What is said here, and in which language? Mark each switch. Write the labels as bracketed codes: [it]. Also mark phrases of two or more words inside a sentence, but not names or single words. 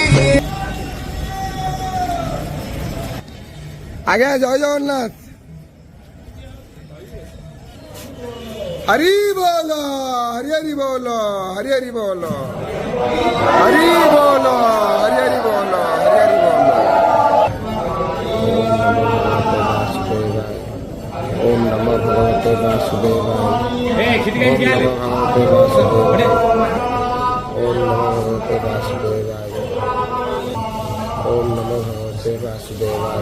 [or] ଆଜ୍ଞା ଜୟ ଜଗନ୍ନାଥ। ହରି ବୋଲ, ହରି ହରି ବୋଲ, ହରି ହରି ବୋଲ, ହରି ବୋଲ, ହରି ହରି ବୋଲ, ହରି ହରି ବୋଲ। [sa] ओम नमो भगवते वासुदेवाय। ओम नमो भगवते वासुदेवाय। ओम नमो भगवते वासुदेवाय।